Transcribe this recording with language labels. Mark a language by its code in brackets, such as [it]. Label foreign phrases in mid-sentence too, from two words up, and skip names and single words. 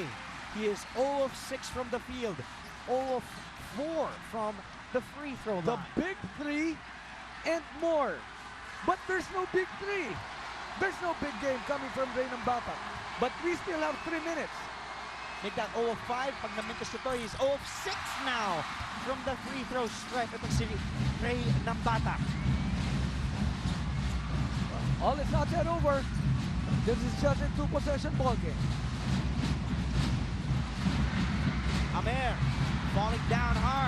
[en] He is 0 of 6 from the field, 0 of 4 from the free throw line. The big 3 and more. But there's no big 3. There's no big game coming from Ray Nambatak. But we still have 3 minutes. make that 0 of 5. [tl] Pag namintos ito, [en] he's 0 of 6 now from the free throw stripe. [tl] Itong si Ray Nambata. [en] All is not yet over. This is just a 2-possession ball game. Amer falling down hard.